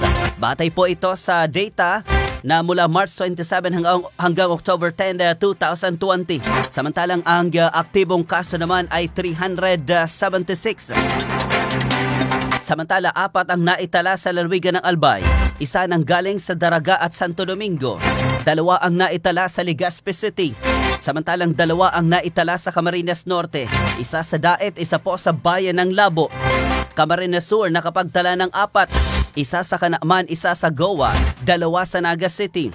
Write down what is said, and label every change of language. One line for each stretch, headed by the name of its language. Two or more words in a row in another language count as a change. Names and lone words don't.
Filipino: Batay po ito sa data na mula March 27 hanggang October 10, 2020. Samantalang ang aktibong kaso naman ay 376. Samantala, 4 ang naitala sa lalawigan ng Albay, 1 nang galing sa Daraga at Santo Domingo, 2 ang naitala sa Legazpi City, samantalang 2 ang naitala sa Camarines Norte, 1 sa Daet, 1 po sa Bayan ng Labo. Camarines Sur nakapagtala ng 4, 1 sa Canaaman, 1 sa Goa, 2 sa Naga City.